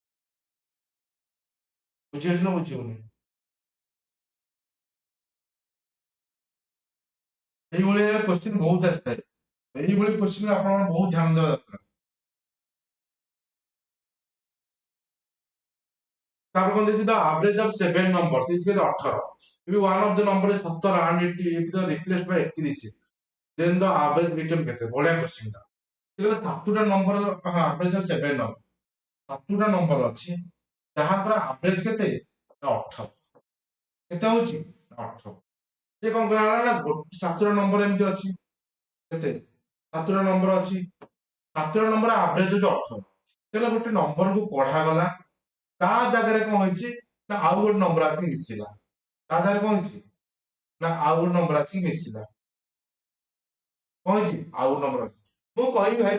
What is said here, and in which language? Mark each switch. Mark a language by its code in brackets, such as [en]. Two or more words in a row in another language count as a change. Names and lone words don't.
[or] ବୁଝିହେଉଛି ନା ବୁଝିହଉନି এইଭଳି କ୍ୱେଶ୍ଚିନ୍ ବହୁତ ଆସିଥାଏ এইଭଳି କ୍ୱେଶ୍ଚିନ୍ ଆପଣ ବହୁତ ଧ୍ୟାନ ଦେବା ଦରକାର ତାପରେ କଣ ଦେଇଛି [en] the average of 7 number [or] ଦେଇଛି କେତେ 18 [en] if one of the number is 17 and it is replaced by 31 then the average become [or] କେତେ ବଢିଆ କ୍ୱେଶ୍ଚିନ୍ ଟା ସେ କହିଲେ 7ଟା ନମ୍ବର ହଁ [en] average of 7 number [or] 7ଟା ନମ୍ବର ଅଛି ଯାହାଙ୍କର ଆଭରେଜ କେତେ 18 କେତେ ହଉଛି 18 ସେ କଣ କଲା ନା 7ଟା ନମ୍ବର ଏମିତି ଅଛି କେତେ 7ଟା ନମ୍ବର ଅଛି 7ଟା ନମ୍ବର ଆଭରେଜ ହଉଛି 18 ତାହେଲେ ଗୋଟେ ନମ୍ବରକୁ ପଢାଗଲା ତା ଜାଗାରେ କଣ ହେଇଛି ନା ଆଉ ଗୋଟେ ନମ୍ବର ଆସିକି ମିଶିଲା ତା ଜାଗାରେ କଣ ହେଇଛି ନା ଆଉ ଗୋଟେ ନମ୍ବର ଆସିକି ମିଶିଲା କଣ ହେଇଛି ଆଉ ଗୋଟେ ନମ୍ବର ମୁଁ କହିବି ଭାଇ